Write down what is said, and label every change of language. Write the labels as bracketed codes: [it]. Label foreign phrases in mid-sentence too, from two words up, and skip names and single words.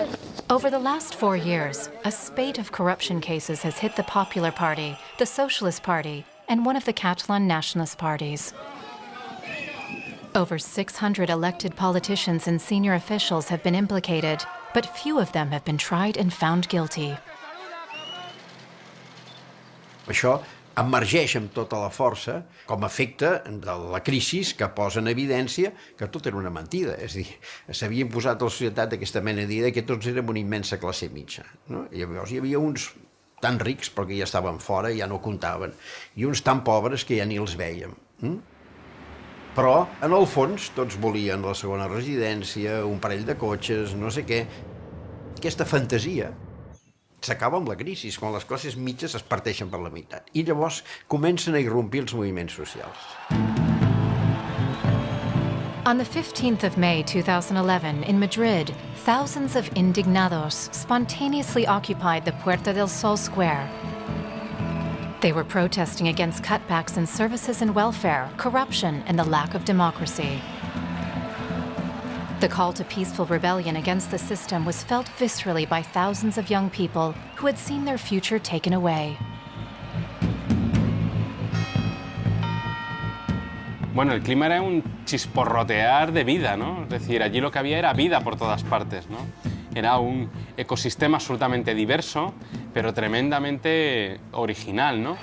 [en] Over the last 4 years, a spate of corruption cases has hit the Popular Party, the Socialist Party, and one of the Catalan nationalist parties. Over 600 elected politicians and senior officials have been implicated, but few of them have been tried and found guilty. [ca] Això emergeix amb tota la força com a efecte de la crisi que posa en evidència que tot era una mentida. És a dir, s'havia imposat a la societat aquesta mena d'idea que tots érem una immensa classe mitja. No? I llavors hi havia uns tan rics perquè ja estaven fora, ja no comptaven, i uns tan pobres que ja ni els vèiem. Però, en el fons, tots volien la segona residència, un parell de cotxes, no sé què. Aquesta fantasia s'acaba amb la crisi, quan les classes mitges es parteixen per la meitat. I llavors comencen a irrompir els moviments socials. [en] On the 15th of May 2011, in Madrid, thousands of indignados spontaneously occupied the Puerta del Sol Square. They were protesting against cutbacks in services and welfare, corruption, and the lack of democracy. The call to peaceful rebellion against the system was felt viscerally by thousands of young people who had seen their future taken away. [es] Bueno, el clima era un chisporrotear de vida, ¿no? Es decir, allí lo que había era vida por todas partes, ¿no? Era un ecosistema absolutamente diverso, pero tremendamente original, ¿no?